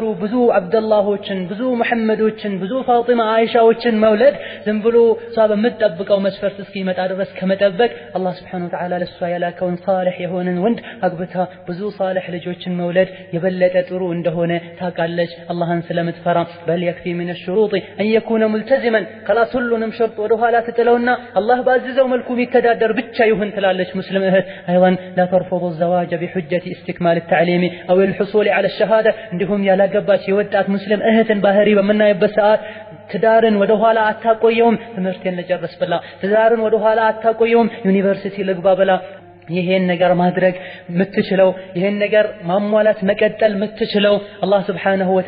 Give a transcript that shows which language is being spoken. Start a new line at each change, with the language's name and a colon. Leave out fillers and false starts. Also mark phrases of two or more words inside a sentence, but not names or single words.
Amharic: ብዙ አብደላሆችን ብዙ መሐመዶችን ብዙ ፋጢማ አይሻዎችን መውለድ ዝም ብሎ ሷብ የምትጠብቀው መስፈርት እስኪመጣ ድረስ ከመጠበቅ አላህ
Arabic: سبحانه وتعالى
Amharic: ለሷ ያላከውን ሷሊህ የሆነን ወንድ አግብታ ብዙ ሷሊህ ልጆችን መውለድ የበለጠ ጥሩ እንደሆነ ታውቃለች አላህን ስለምትፈራ በል يكفي
Arabic: من الشروط ان يكون ملتزما خلاص
Amharic: ሁሉንም ሸርጥ ወደ ኋላ ትጥለውና አላህ ባዘዘው መልኩ የሚተዳደር ብቻ ይሁን ትላለች ሙስሊም እህት አይዋን
Arabic: لا ترفضوا الزواج بحجة استكمال التعليم او الحصول على الشهاده
Amharic: እንደሁም ያላገባች የወጣት ሙስሊም እህትን ባህሪ በመናይበት ሰዓት ትዳርን ወደ ኋላ አታቆየውም ትምህርትን ለጨርስ ብላ ትዳርን ወደ ኋላ አታቆየውም ዩኒቨርሲቲ ልግባ ብላ ይሄን ነገር ማድረግ ምትችለው ይሄን ነገር ማሟላት መቀጠል ምትችለው አላህ
Arabic: سبحانه و